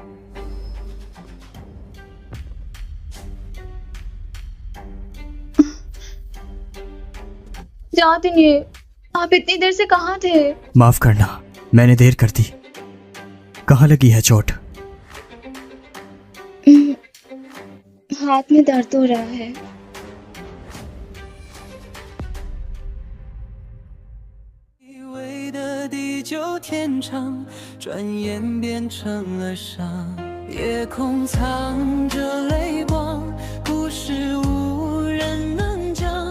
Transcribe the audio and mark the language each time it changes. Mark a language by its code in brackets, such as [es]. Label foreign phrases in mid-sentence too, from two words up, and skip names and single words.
[hi] जातिनी, आप इतनी देर से कहाँ थे? माफ करना, मैंने देर कर दी। कहाँ लगी है चोट? हाथ में दर्द हो रहा है। [zh] 地久天长，转眼变成了伤。夜空藏着泪光，故事无人能讲。